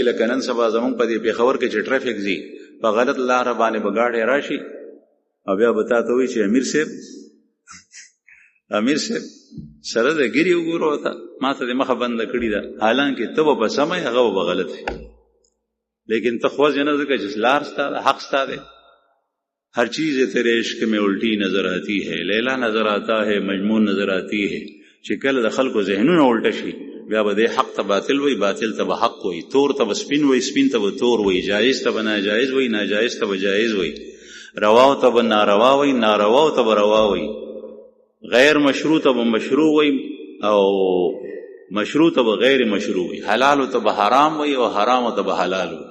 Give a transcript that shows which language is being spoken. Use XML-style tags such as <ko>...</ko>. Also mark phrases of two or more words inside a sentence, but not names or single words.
<ps>لکه نن سبا زمونږ په دې پېښور کې چې ټرافیک ځي، په غلط لاره باندې به ګاډی راشي او بیا به تا ته وایي چې امیر صاحب سره د ګیرې وګوره ته ما ته دې مخه بنده کړې ده، حالانکې ته به په سمه یې، هغه به غلط وي. لیکن ته خوځې نه، ځکه چې لار ستا ده، حق ستا دی.</ps> <ur>ہر چیز تیرے عشق میں الٹی نظر آتی ہے، لیلا نظر آتا ہے، مجنون نظر آتی ہے.</ur> <ps>چې کله د خلکو ذهنونه الټه شي، بیا به دې حق ته باطل وایي، باطل ته به حق وایي، تور ته به سپین وایي، سپین ته به تور وایي، جایز ته به ناجایز وایي، ناجایز ته به جایز وایي، رواو ته به ناروا وایي، نارواو ته به روا وایي، غیر مشروع ته به مشروع وایي، او مشروع ته به غیر مشروع وایي، حلالو ته به حرام وایي، او حرامو ته به حلال وایي.</ps>